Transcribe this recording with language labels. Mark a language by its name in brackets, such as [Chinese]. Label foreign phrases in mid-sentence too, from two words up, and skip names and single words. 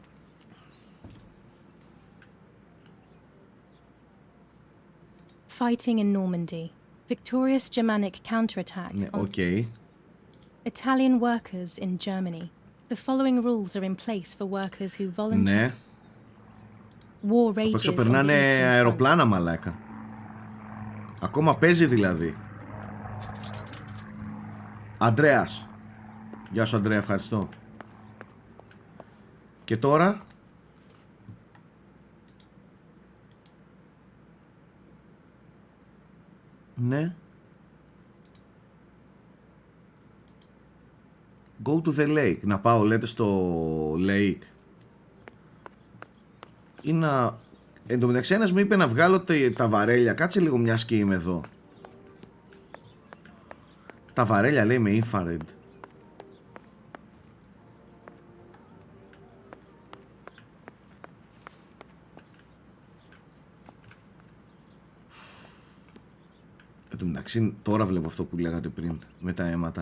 [English] Fighting in Normandy. Victorious Germanic counterattack on Italian workers in Germany. The following rules are in place for workers who volunteer. [Greek] Ναι. [English] War rages [Greek] Έξω [English] on the [Greek] περνάνε [English] Eastern Front. [Greek] αεροπλάνα, μαλάκα. Ακόμα παίζει δηλαδή. Αντρέας. Γεια σου Αντρέα, ευχαριστώ. Και τώρα ναι. [English] Go to the lake. [Greek] Να πάω, λέτε, στο lake. Ή να... Εν τω μεταξύ ένας μου είπε να βγάλω τα βαρέλια. Κάτσε λίγο μιας και είμαι εδώ. Τα βαρέλια λέει με infrared. Εν τω μεταξύ τώρα βλέπω αυτό που λέγατε πριν με τα αίματα.